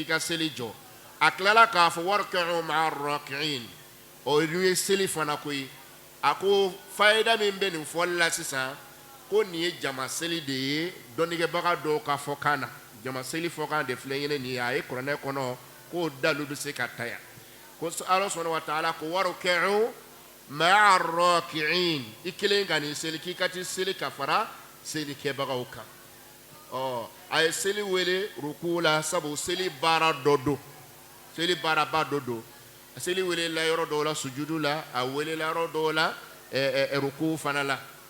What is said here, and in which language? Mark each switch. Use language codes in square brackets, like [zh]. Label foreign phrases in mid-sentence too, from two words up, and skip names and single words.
[bm] ka seli jɔ a tilala k'a fɔ [ar] واركعوا مع الراكعين [bm] o ye seli fana ko ye a ko fayida min bɛ nin fɔli la sisan ko nin ye jama seli de ye dɔnnikɛbaga dɔw ka fɔkan na jama seli fɔkan de filɛ ɲini nin ye a ye kuranɛ kɔnɔ k'o dalu bɛ se ka taya ko Ala [ar] سبحانه وتعالى [bm] ko [ar] واركعوا مع الراكعين [bm] i kelen ka nin seli k'i ka ti seli ka fara selikɛbagaw kan a ye seli wele ruku la sabu seli baara dɔ don seli baaraba dɔ don seli wele la yɔrɔ dɔw la sujudu la a wele la yɔrɔ dɔw la ruku fana la